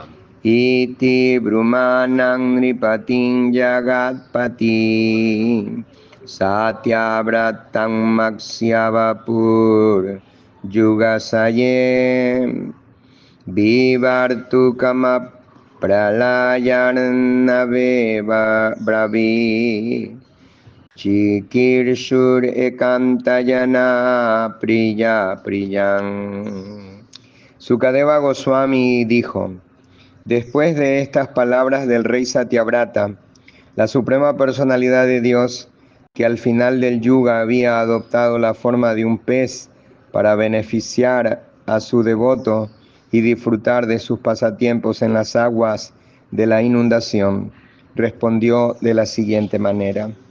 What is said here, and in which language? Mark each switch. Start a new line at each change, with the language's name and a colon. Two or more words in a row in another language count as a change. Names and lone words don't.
Sanskrit: Iti Brahmanang Nripating Jagatpati Satyavratan Maksyavapur Yugasayem Vivartu Kama Pralayanaveva Bravi Chikirshur Ekantayana Priya Priyan.
Spanish: Sukadeva Goswami dijo: después de estas palabras del rey Satyavrata, la suprema personalidad de Dios, que al final del yuga había adoptado la forma de un pez para beneficiar a su devoto y disfrutar de sus pasatiempos en las aguas de la inundación, respondió de la siguiente manera.